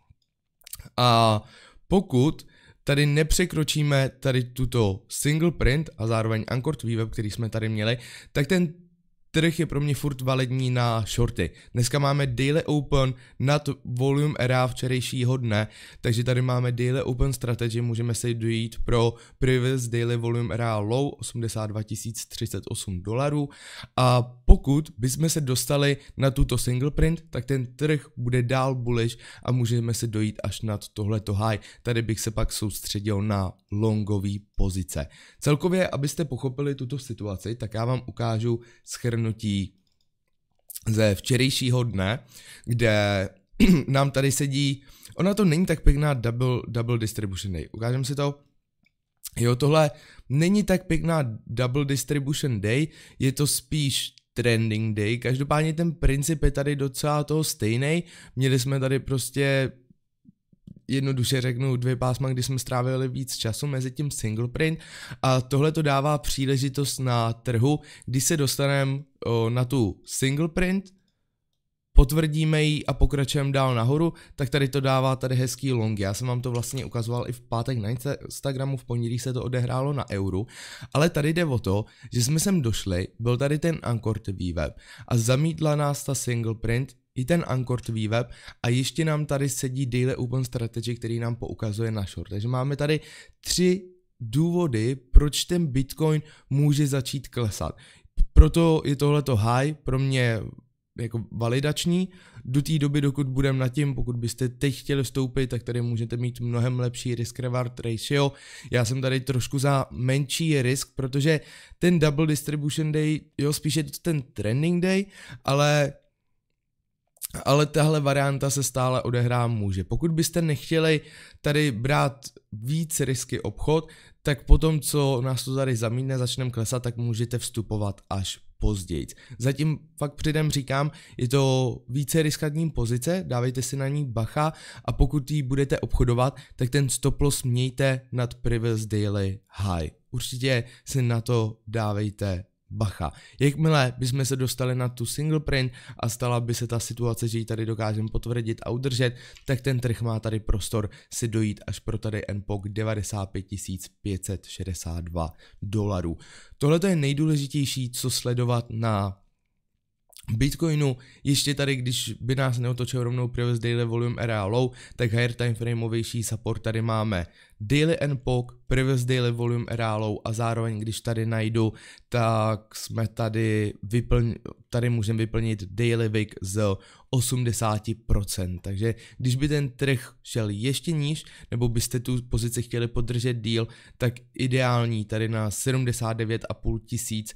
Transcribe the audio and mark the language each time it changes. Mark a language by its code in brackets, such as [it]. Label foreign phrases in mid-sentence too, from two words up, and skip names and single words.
[cs] A pokud tady nepřekročíme tady tuto [en] single print [cs] a zároveň [en] anchored VWAP, [cs] který jsme tady měli, tak ten trh je pro mě furt validní na shorty. Dneska máme [en] daily open [cs] nad [en] volume era [cs] včerejšího dne, takže tady máme [en] daily open strategy, [cs] můžeme se dojít pro [en] previous daily volume era low [cs] 82 038 dolarů a pokud bychom se dostali na tuto [en] single print, [cs] tak ten trh bude dál bullish a můžeme se dojít až nad tohleto high. Tady bych se pak soustředil na longový pozice. Celkově, abyste pochopili tuto situaci, tak já vám ukážu shrnutí ze včerejšího dne, kde nám tady sedí, ona to není tak pěkná [en] double distribution day. [cs] Ukážeme si to. Jo, tohle není tak pěkná [en] double distribution day, [cs] je to spíš [en] trending day, [cs] každopádně ten princip je tady docela toho stejný. Měli jsme tady prostě jednoduše řeknu dvě pásma, kdy jsme strávili víc času mezi tím [en] single print [cs] a tohle to dává příležitost na trhu, když se dostaneme na tu [en] single print, [cs] potvrdíme ji a pokračujeme dál nahoru, tak tady to dává tady hezký long. Já jsem vám to vlastně ukazoval i v pátek na Instagramu, v pondělí se to odehrálo na euru, ale tady jde o to, že jsme sem došli, byl tady ten [en] anchored VWAP [cs] a zamítla nás ta [en] single print, [cs] i ten [en] anchored VWAP [cs] a ještě nám tady sedí [en] daily open strategy, [cs] který nám poukazuje na short. Takže máme tady tři důvody, proč ten Bitcoin může začít klesat. Proto je tohleto high pro mě jako validační. Do té doby, dokud budeme nad tím, pokud byste teď chtěli vstoupit, tak tady můžete mít mnohem lepší [en] risk-reward ratio. [cs] Já jsem tady trošku za menší risk, protože ten [en] double distribution day, [cs] jo, spíše ten [en] trending day, [cs] ale tahle varianta se stále odehrát může. Pokud byste nechtěli tady brát víc risky obchod, tak potom, co nás to tady zamítne, začneme klesat, tak můžete vstupovat až později. Zatím fakt předem říkám, je to více riskantní pozice, dávejte si na ní bacha a pokud ji budete obchodovat, tak ten [en] stop loss [cs] mějte nad [en] previous daily high. [cs] Určitě si na to dávejte bacha. Jakmile bychom se dostali na tu [en] single print [cs] a stala by se ta situace, že ji tady dokážeme potvrdit a udržet, tak ten trh má tady prostor si dojít až pro tady NPOC 95 562 dolarů. Tohle je nejdůležitější, co sledovat na Bitcoinu. Ještě tady, když by nás neotočil rovnou [en] previous daily volume era low, [cs] tak [en] higher timeframeovější support [cs] tady máme [en] daily NPOC, previous daily volume era low [cs] a zároveň, když tady najdu, tak jsme tady můžeme vyplnit [en] daily wick [cs] z 80%, takže když by ten trh šel ještě níž, nebo byste tu pozici chtěli podržet díl, tak ideální tady na 79,5 tisíc.